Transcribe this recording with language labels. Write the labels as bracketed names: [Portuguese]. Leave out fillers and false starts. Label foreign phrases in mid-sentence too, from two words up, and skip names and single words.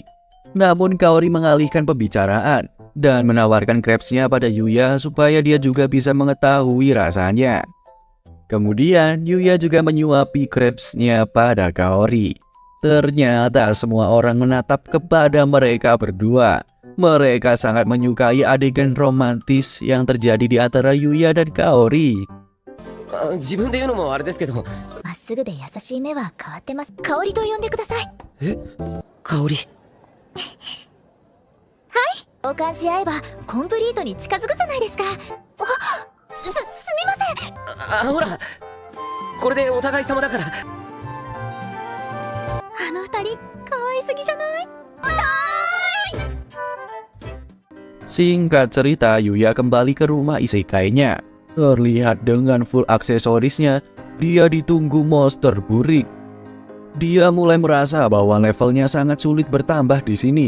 [Indonesian] Namun Kaori mengalihkan pembicaraan dan menawarkan crepesnya pada Yuya supaya dia juga bisa mengetahui rasanya. Kemudian Yuya juga menyuapi crepesnya pada Kaori. Ternyata semua orang menatap kepada mereka berdua. Mereka sangat menyukai adegan romantis yang terjadi di antara Yuya dan Kaori. [Japanese] 自分で言うのもあれですけど。まっすぐで優しい目は変わってます。香りと呼んでください。香り。交換し合えばコンプリートに近づくじゃないですか。すみません。ほらこれでお互い様だから。あの二人可愛すぎじゃない？ [Indonesian] Singkat cerita, Yuya kembali ke rumah isekainya. Terlihat dengan full aksesorisnya, dia ditunggu monster burik. Dia mulai merasa bahwa levelnya sangat sulit bertambah di sini.